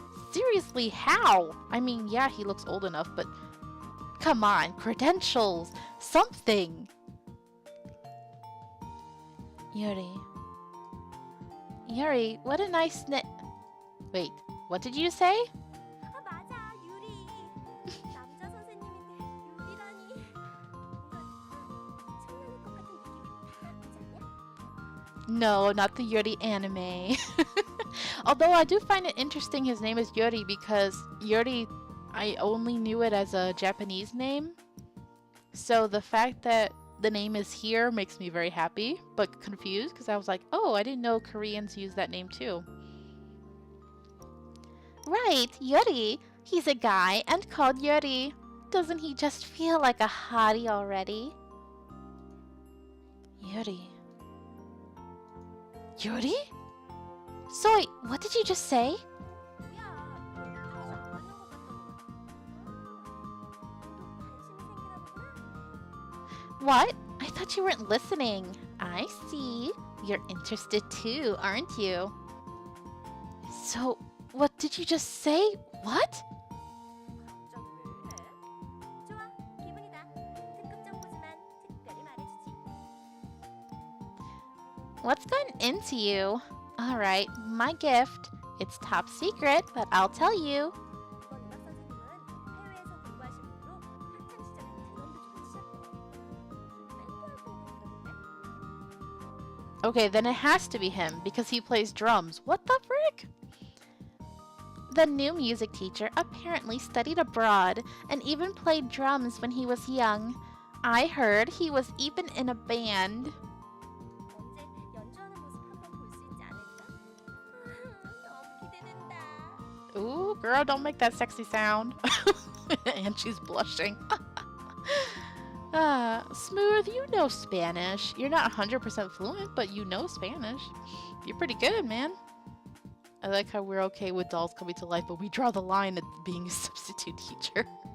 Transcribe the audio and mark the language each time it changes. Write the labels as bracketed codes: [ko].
[en] Seriously, how? I mean, yeah, he looks old enough, but come on, credentials, something. Yuri. Yuri, what a nice Wait, what did you say? [ko] 아 맞아, 유리. 남자 선생님인데 유리라니. 뭔가 장난일 것 같은 느낌이 팍 오지 않냐? [en] No, not the Yuri anime. Although I do find it interesting his name is Yuri because Yuri, I only knew it as a Japanese name. So the fact that the name is here makes me very happy, but confused because I was like, oh, I didn't know Koreans use that name too. Right, Yuri. He's a guy and called Yuri. Doesn't he just feel like a hottie already? Yuri. Yuri? Soy, what did you just say? [ko] 뭐야, 평소 안 만난 것 같던 것 같아. 너도 관심이 생기나 보구나. [en] What? I thought you weren't listening. I see. You're interested too, aren't you? So, what did you just say? What? [ko] 갑자기 왜 이래? 좋아, 기분이다. 특급 정보지만 특별히 말해주지. [en] What's gotten into you? Alright, my gift. It's top secret, but I'll tell you. [ko] 이번 음악 선생님은 해외에서 공부하신 분으로 학창 시절에 드럼도 좀 치셨대. 밴드 활동도 들었는데. [en] Okay, then it has to be him because he plays drums. What the frick? The new music teacher apparently studied abroad and even played drums when he was young. I heard he was even in a band. [ko] 언제 연주하는 모습 한번 볼 수 있지 않을까? 너무 기대된다. [en] Ooh, girl, don't make that sexy sound. And she's blushing. Smooth, you know Spanish. You're not 100% fluent, but you know Spanish. You're pretty good, man. I like how we're okay with dolls coming to life, but we draw the line at being a substitute teacher.